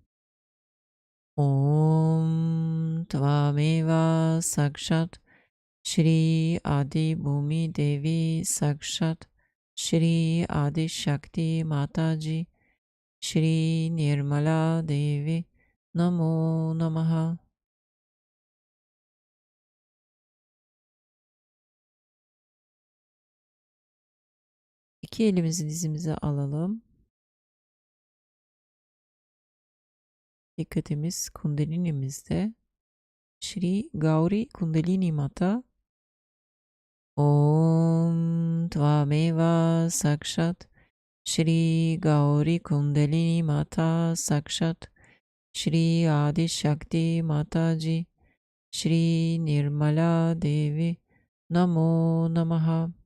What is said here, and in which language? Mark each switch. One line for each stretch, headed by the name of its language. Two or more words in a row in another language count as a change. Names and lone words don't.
Sanskrit: Om Tvameva Sakshat Shri Adi Bhumi Devi Sakshat Shri Adi Shakti Mataji Shri Nirmala Devi Namo Namaha.
Turkish: İki elimizi dizimize alalım. Dikkatimiz kundelinimizde.
Sanskrit: Shri Gauri Kundalini Mata. Om Tvameva Sakshat Shri Gauri Kundalini Mata Sakshat Shri Adi Shakti Mataji Shri Nirmala Devi Namo Namaha.